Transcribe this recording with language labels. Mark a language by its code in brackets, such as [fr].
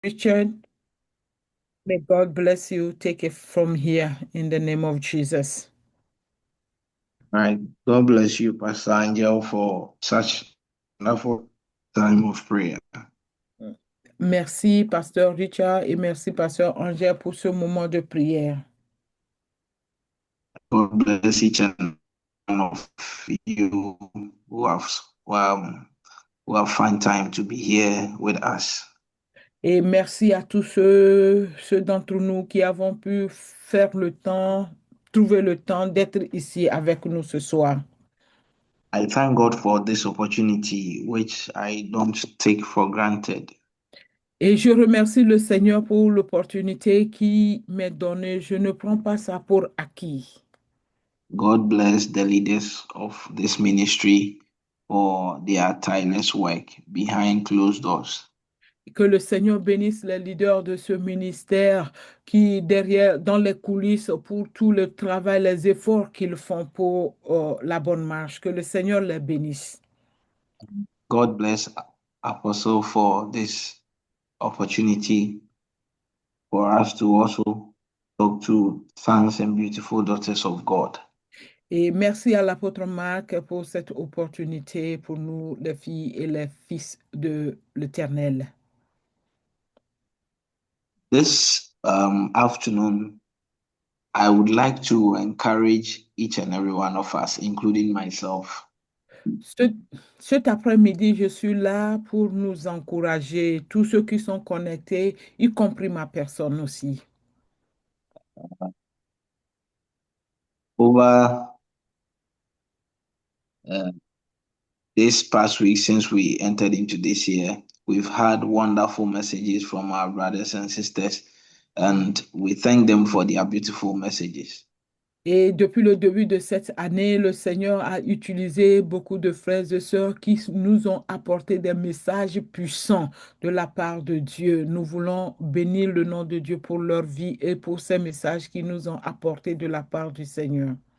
[en] Richard, may God bless you. Take it from here in the name of Jesus. All right. God bless you, Pastor Angel, for such wonderful time of prayer. [fr] Merci, Pasteur Richard, et merci, Pasteur Angèle, pour ce moment de prière. [en] God bless each and one of you who have who have found time to be here with us. [fr] Et merci à tous ceux d'entre nous qui avons pu faire le temps, trouver le temps d'être ici avec nous ce soir. [en] I thank God for this opportunity, which I don't take for granted. [fr] Et je remercie le Seigneur pour l'opportunité qui m'est donnée. Je ne prends pas ça pour acquis. [en] God bless the leaders of this ministry for their tireless work behind closed doors. [fr] Que le Seigneur bénisse les leaders de ce ministère qui, derrière, dans les coulisses, pour tout le travail, les efforts qu'ils font pour la bonne marche. Que le Seigneur les bénisse. [en] God bless Apostle for this opportunity for us to also talk to sons and beautiful daughters of God. [fr] Et merci à l'apôtre Marc pour cette opportunité pour nous, les filles et les fils de l'Éternel. [en] This afternoon, I would like to encourage each and every one of us, including myself, [fr] Ce- Cet après-midi, je suis là pour nous encourager, tous ceux qui sont connectés, y compris ma personne aussi. [en] over uh, this past week since we entered into this year. We've had wonderful messages from our brothers and sisters, and we thank them for their beautiful messages. [fr] Et depuis le début de cette année, le Seigneur a utilisé beaucoup de frères et sœurs qui nous ont apporté des messages puissants de la part de Dieu. Nous voulons bénir le nom de Dieu pour leur vie et pour ces messages qu'ils nous ont apportés de la part du Seigneur.